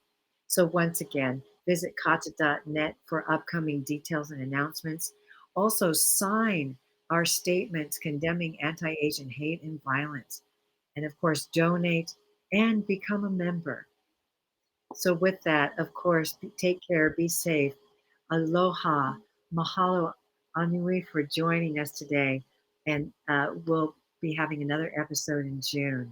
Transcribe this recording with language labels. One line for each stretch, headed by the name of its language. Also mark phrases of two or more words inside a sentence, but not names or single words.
English: So once again, visit CAATA.net for upcoming details and announcements. Also sign our statements condemning anti-Asian hate and violence. And of course, donate and become a member. So with that, of course, take care, be safe.
Hawaiian: Aloha, mahalo anui
English: for joining us today. And we'll be having another episode in June.